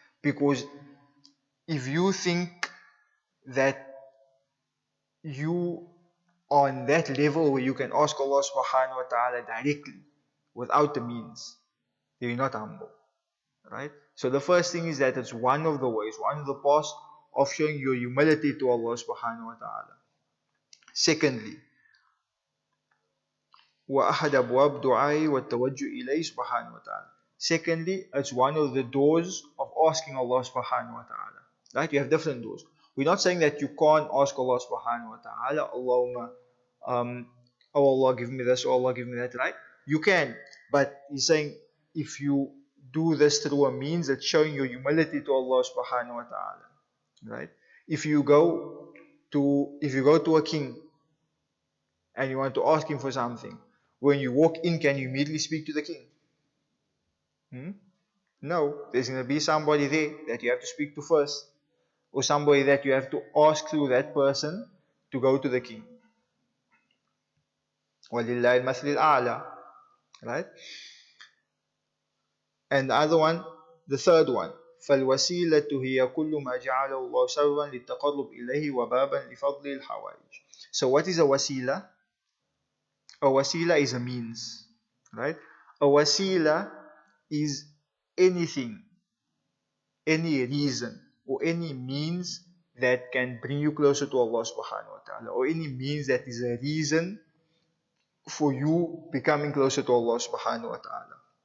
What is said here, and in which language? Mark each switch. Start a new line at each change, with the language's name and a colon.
English: Because if you think that you are on that level where you can ask Allah subhanahu wa ta'ala directly without the means, then you're not humble, right? So the first thing is that it's one of the ways, one of the paths of showing your humility to Allah subhanahu wa ta'ala. Secondly,
Arabic: وَأَحَدَ أَبْوَابِ دُعَاءِ وَالتَّوَجُّهِ إِلَيْهِ سُبْحَانَهُ وَتَعَالَى.
English: Secondly, it's one of the doors of asking Allah subhanahu wa ta'ala. Right? You have different doors. We're not saying that you can't ask Allah subhanahu wa ta'ala, Allahumma, oh Allah give me this, oh Allah give me that, right? You can, but he's saying if you do this through a means that's showing your humility to Allah subhanahu wa ta'ala, right? If you go to a king and you want to ask him for something, when you walk in, can you immediately speak to the king? No, there's going to be somebody there that you have to speak to first, or somebody that you have to ask through that person to go to the king.
Arabic: وَلِلَّهِ الْمَثْلِ الْأَعْلَى, right?
English: And the other one, the third one,
Arabic: فَالْوَسِيلَةُ هِيَ كُلُّ مَا جَعَلَهُ اللَّهُ سَبَبًا لِلتَّقَرُّبِ إِلَيْهِ وَبَابًا لِفَضْلِ الْحَوَائِجِ.
English: So what is a wasila? A wasila is a means, right? A wasila is anything, any reason, or any means that can bring you closer to Allah subhanahu wa ta'ala, or any means that is a reason for you becoming closer to Allah subhanahu wa ta'ala.